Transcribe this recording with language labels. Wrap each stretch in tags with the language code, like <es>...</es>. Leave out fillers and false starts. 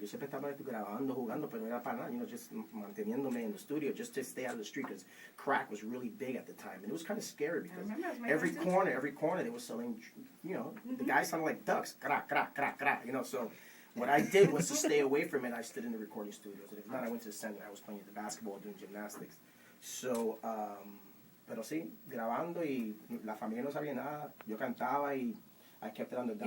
<es>Yo siempre estaba grabando, jugando, pero era para nada,</es> <en>just</en> <es>manteniéndome</es> <en>in the studio, just to stay out of the street, because crack was really big at the time, and it was kind of scary, because every corner they were selling, the guys sounded like ducks, crack, crack, crack, crack, so what I did was to stay away from it. I stood in the recording studios, and if not, I went to the center. I was playing the basketball, doing gymnastics.</en> <es>So, pero sí, grabando, y la familia no sabía nada. Yo cantaba y</es> <en>I kept it on the down.</en>